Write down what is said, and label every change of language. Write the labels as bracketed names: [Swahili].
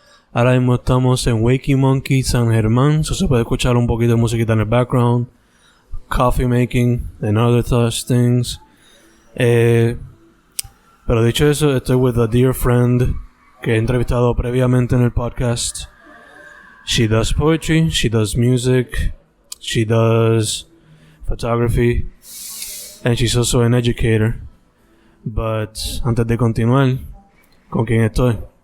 [Spanish] Ahora mismo estamos en Wakey Monkey, San Germán, so se puede escuchar un poquito de musiquita en el background, [English] coffee making and other such things. [Spanish] Pero dicho eso, estoy [English] with a dear friend [Spanish] que he entrevistado previamente en el podcast. [English] She does poetry, she does music, she does photography, and she's also an educator. But [Spanish] antes de continuar, ¿con quién estoy?